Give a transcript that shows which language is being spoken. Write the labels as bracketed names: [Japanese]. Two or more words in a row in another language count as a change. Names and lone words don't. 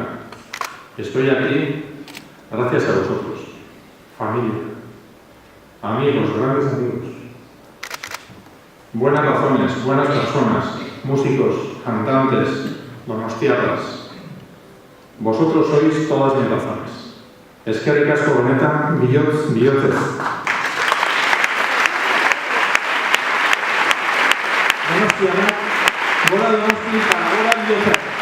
[Spanish] Estoy aquí gracias a vosotros, familia, amigos, grandes amigos. Buenas razones, buenas personas, músicos, cantantes, donostiarras. Vosotros sois todas mis razones. [Basque] Eskerrik asko benetan, bihotzez. Donostiarrak, gora Donosti, gora bihotzez.